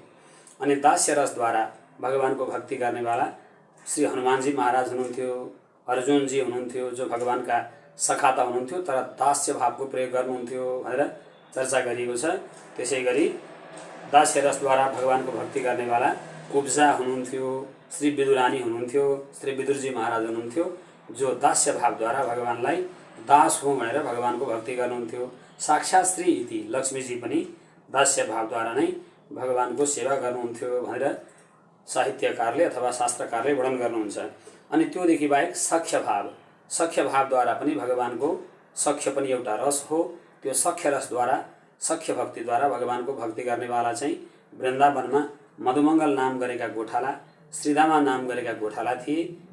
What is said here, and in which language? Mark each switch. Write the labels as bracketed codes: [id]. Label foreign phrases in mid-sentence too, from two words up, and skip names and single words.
[ne] अनि दास्य रसद्वारा भगवानको भक्ति गर्नेवाला श्री हनुमानजी महाराज हुनुहुन्थ्यो, अर्जुनजी हुनुहुन्थ्यो, जो भगवानका सखा त हुनुहुन्थ्यो तर दास्य भावको प्रयोग गर्नुहुन्थ्यो भनेर चर्चा गरिएको छ। त्यसै गरी दास्य रसद्वारा भगवानको भक्ति गर्नेवाला कुब्जा हुनुहुन्थ्यो, श्री विदुरानी हुनुहुन्थ्यो, श्री विदुरजी महाराज हुनुहुन्थ्यो, जो दास्य भावद्वारा भगवानलाई दास हो भनेर भगवानको भक्ति गर्नुहुन्थ्यो। साक्षात् श्री इति लक्ष्मीजी पनि दास्य भावद्वारा नै भगवानको सेवा गर्नुहुन्थ्यो भनेर साहित्यकारले अथवा शास्त्रकारले वर्णन गर्नुहुन्छ। अनि त्योदेखि बाहेक सख्य भावद्वारा पनि भगवानको, सख्य पनि एउटा रस हो, त्यो सख्य रसद्वारा, सख्य भक्तिद्वारा भगवानको भक्ति गर्नेवाला चाहिँ वृन्दावनमा मधुमङ्गल नाम गरेका गोठाला, श्रीदामा नाम गरेका गोठाला थिए।